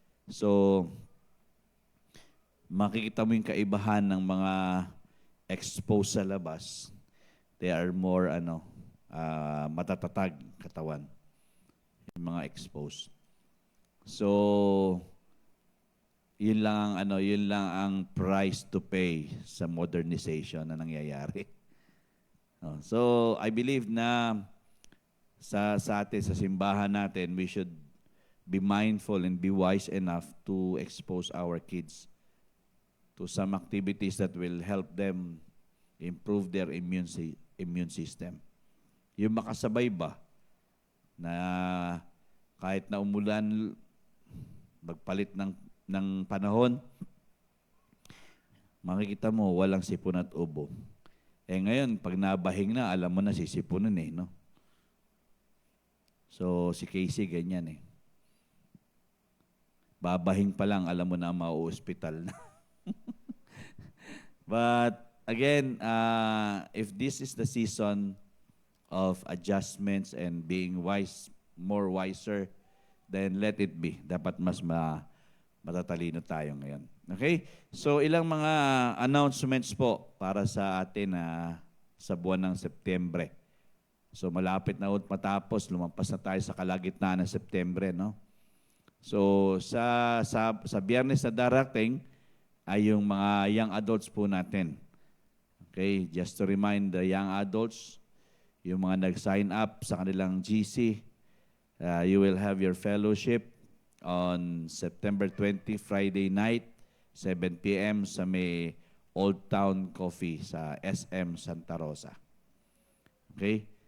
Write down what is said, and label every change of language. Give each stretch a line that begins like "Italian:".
Filipino: So, makikita mo yung kaibahan ng mga exposed sa labas.
English: They are more,
Filipino: matatatag katawan. Yung mga exposed. So, yun lang ang
English: price to pay
Filipino: sa modernization na nangyayari.
English: So, I believe
Filipino: na sa atin, sa simbahan natin,
English: we should be mindful and be wise enough to expose our kids to some activities that will help them improve their immune system.
Filipino: Yung makasabay ba na kahit na umulan, magpalit ng panahon, makikita mo walang sipon at ubo. Ngayon, pag nabahing na, alam mo na sisipunin no? So, si Casey, ganyan Babahing pa lang, alam mo na mauospital na.
English: But, again, if this is the season of adjustments and being more wiser, then let it be.
Filipino: Dapat mas matatalino tayo ngayon. Okay? So, ilang mga announcements po para sa atin sa buwan ng Setyembre. So malapit na matapos, lumampas na tayo sa kalagitnaan ng Setyembre, no? So sa Biyernes na darating ay yung mga young adults po natin.
English: Okay, just to remind the young adults,
Filipino: yung mga nag-sign up sa kanilang GC,
English: you will have your fellowship on September 20, Friday night, 7 p.m.
Filipino: sa may Old Town Coffee sa SM Santa Rosa. Okay?